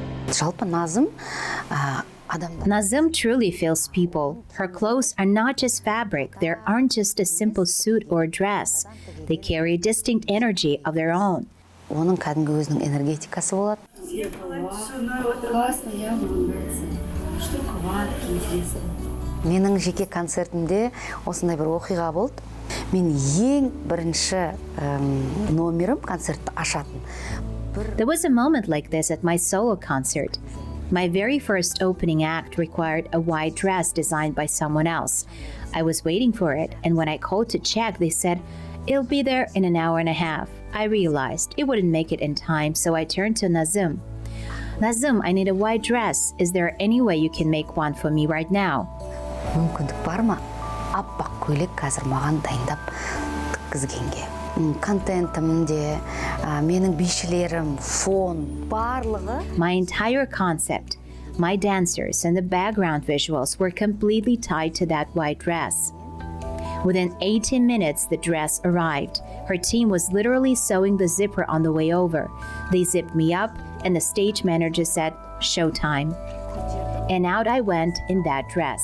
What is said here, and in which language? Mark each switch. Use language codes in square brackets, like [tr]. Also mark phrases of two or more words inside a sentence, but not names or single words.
[kk] Жалпы Назым [en] Nazym truly feels people. Her clothes are not just fabric, they aren't just a simple suit or dress. They carry a distinct energy of their own. [kk] оның кәдімгі өзінің энергетикасы болады. Менің жеке концертімде осындай бір оқиға болды. Мен ең бірінші номерім концертті ашатын. [en] There was a moment like this at my solo concert. My very first opening act required a white dress designed by someone else. I was waiting for it, and when I called to check, they said, "It'll be there in an hour and a half." I realized it wouldn't make it in time, so I turned to Nazym. Nazym, I need a white dress. Is there any way you can make one for me right now? [kk] Мүмкіндік бар ма? Аппақ көйлек қазір маған дайындап тіккізгенге. Контентімде, менің бишілерім, фон, барлығы. [en] My entire concept, my dancers, and the background visuals were completely tied to that white dress. Within 18 minutes, the dress arrived. Her team was literally sewing the zipper on the way over. They zipped me up, and the stage manager said, "Showtime." And out I went in that dress.